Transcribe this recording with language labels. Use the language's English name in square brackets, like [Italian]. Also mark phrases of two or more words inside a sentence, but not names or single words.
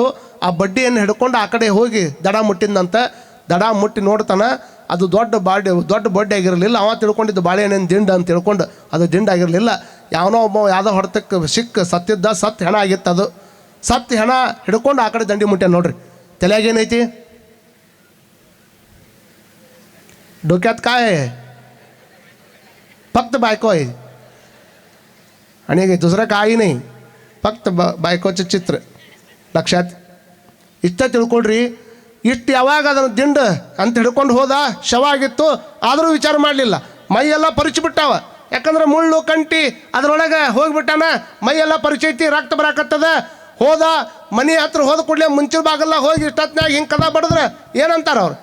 [Kannada] ಆ ಬಡ್ಡಿಯನ್ನು ಹಿಡ್ಕೊಂಡು ಆ ಕಡೆ ಹೋಗಿ ದಡ ಮುಟ್ಟಿದಂತ. ದಡ ಮುಟ್ಟಿ ನೋಡ್ತಾನೆ, ಅದು ದೊಡ್ಡ ಬಡ್ಡಿ ಆಗಿರಲಿಲ್ಲ. ಅವ ತಿಳ್ಕೊಂಡಿದ್ದು ಬಾಳೆಹಣ್ಣಿನ ದಿಂಡು ಅಂತ ತಿಳ್ಕೊಂಡು ಅದು ದಿಂಡು ಆಗಿರಲಿಲ್ಲ. ಯಾವನೋ ಒಬ್ಬ ಯಾವುದೋ ಹೊಡೆತಕ್ಕೆ ಸತ್ತಿದ್ದ. ಸತ್ತು ಹೆಣ ಆಗಿತ್ತು. ಅದು ಸತ್ತು ಹೆಣ ಹಿಡ್ಕೊಂಡು ಆ ಕಡೆ ದಂಡಿ ಮುಟ್ಟ್ಯ ನೋಡ್ರಿ. ತಲೆಯಾಗೇನೈತಿ? [Marathi] डोक्यात काय आहे? फक्त बायको आहे आणि दुसरं काही नाही. फक्त बायकोचं चित्र लक्षात. [Kannada] ಇಷ್ಟ ತಿಳ್ಕೊಳ್ರಿ. ಇಷ್ಟು ಯಾವಾಗ ಅದನ್ನು ದಿಂಡು ಅಂತ ಹಿಡ್ಕೊಂಡು ಹೋದ, ಶವ ಆಗಿತ್ತು. ಆದರೂ ವಿಚಾರ ಮಾಡಲಿಲ್ಲ. ಮೈಯೆಲ್ಲ ಪರಿಚಿಬಿಟ್ಟಾವ. ಯಾಕಂದ್ರೆ ಮುಳ್ಳು ಕಂಟಿ ಅದರೊಳಗೆ ಹೋಗಿಬಿಟ್ಟಾನ. ಮೈಯೆಲ್ಲ ಪರಿಚೈತಿ, ರಕ್ತ ಬರಾಕತ್ತದ. ಹೋದ ಮನೆ ಹತ್ರ ಹೋದ ಕೂಡಲೇ ಮುಂಚಿನ ಬಾಗಲ್ಲ ಹೋಗಿ ಇಷ್ಟೊತ್ತಿನಾಗ ಹಿಂಗೆ ಕದ ಬಡಿದ್ರೆ ಏನಂತಾರ ಅವ್ರು?